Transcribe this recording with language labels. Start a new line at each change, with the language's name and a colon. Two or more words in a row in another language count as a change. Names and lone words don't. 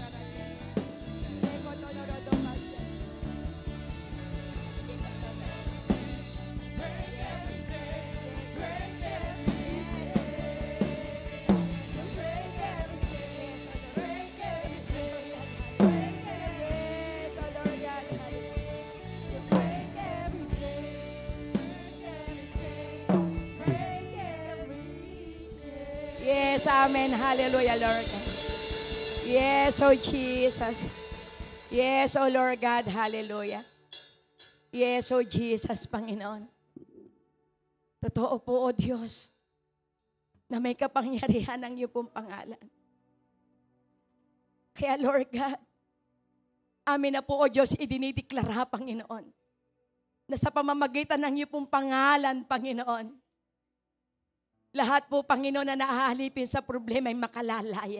English: Shekorodo babasa. Yes, oh Lord God, yes, amen. Hallelujah, Lord God. Yes, oh Jesus. Yes, oh Lord God. Hallelujah. Yes, oh Jesus, Panginoon.
Filipino: Totoo po, oh Diyos, na may kapangyarihan ang iyong pong pangalan. Kaya,
English: Lord God,
Filipino: amin na po, oh Diyos, idinideklara, Panginoon, na sa pamamagitan ng iyong pong pangalan, Panginoon, lahat po, Panginoon, na naahalipin sa problema ay makalalaya.